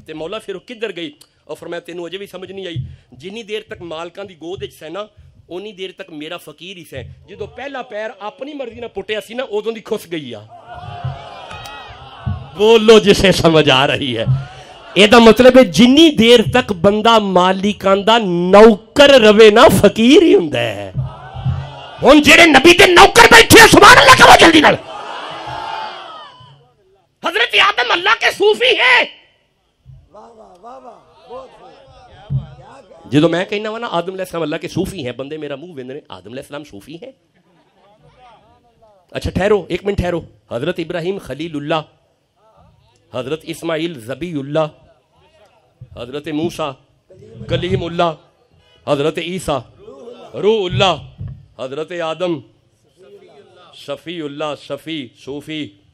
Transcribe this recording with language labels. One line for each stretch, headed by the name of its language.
Punjabi: تے مولا پھر کدھر گئی؟ اور فرمایا تینوں اجے بھی سمجھ نہیں آئی. جنی دیر تک مالکاں دی گود وچ سینا اونی دیر تک میرا فقیر ہی سے. جدو پہلا پیر اپنی مرضی نہ پٹیا سی نا ادوں دی کھس گئی آ.
Urdu: بولو جسے سمجھ آ رہی ہے.
Punjabi: یہ مطلب ہے جنی دیر تک بندہ مالکان دا نوکر روے نا فقیر ہی ہوندا ہے. ہن جڑے نبی دے نوکر بیٹھے سبحان اللہ کرو جلدی نال.
Urdu: حضرت آدم اللہ کے صوفی ہیں.
Punjabi: جدو میں کہنا وا نا
Urdu: آدم علیہ السلام اللہ کے صوفی ہیں،
Punjabi: بندے میرا منہ ویندے نے آدم علیہ السلام صوفی ہیں.
Urdu: اچھا ٹھہرو ایک منٹ ٹھہرو. حضرت ابراہیم خلیل اللہ، حضرت اسماعیل ذبیح اللہ، حضرت موسیٰ کلیم اللہ، حضرت عیسیٰ روح اللہ، حضرت آدم شفیع اللہ، شفیع صوفی.